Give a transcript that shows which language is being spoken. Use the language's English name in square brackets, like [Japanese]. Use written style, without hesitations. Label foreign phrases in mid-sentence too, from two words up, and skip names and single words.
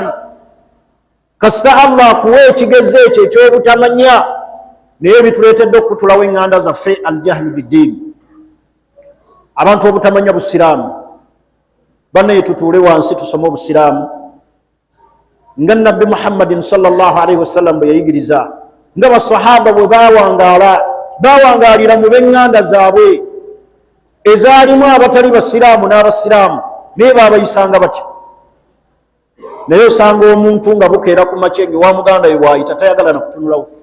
[Ganda] Kasita Allah akuwa ekigeze ekyo eky'obutamanya, naye bituleetedde okutulawo eŋŋanda zaffe [Arabic] الجهل بالدين. [Ganda] Abantu obutamanya busiraamu. Bannaye tutuule wansi tusome obusiraamu nga Nabbi Muhammadin [Arabic] صلى الله عليه وسلم [Ganda] bwe yayigiriza, nga basahaba bwe bawangaalira mu b'eŋŋanda zaabwe ezaalimu abatali basiraamu n'abasiraamu, naye baabayisanga batya. Naye osanga omuntu nga bukeera ku makya wa muganda we waayita tayagala na kutunulawo.